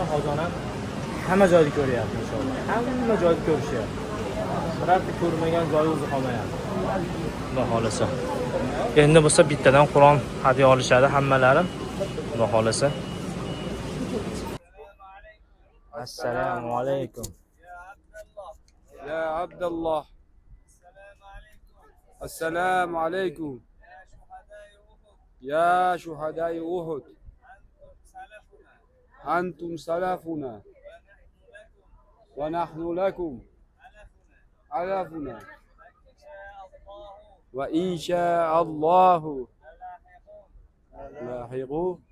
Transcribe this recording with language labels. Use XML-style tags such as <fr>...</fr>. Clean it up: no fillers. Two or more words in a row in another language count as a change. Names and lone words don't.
<uz>Hozirdan hamma joyni ko'ryapti inshaalloh. Hamma joyni ko'rishyapti. Birorta ko'rmagan joyi o'zi qolmayapti. Xudo xolasa. Endi bo'lsa bittadan Qur'on hadya olishadi hammalari. Xudo xolasa. Assalomu alaykum.</uz> <ar>يا عبد الله السلام عليكم يا شهداء أحد أنتم سلفنا ونحن لكم علفنا وإن شاء الله لاحقون.</ar>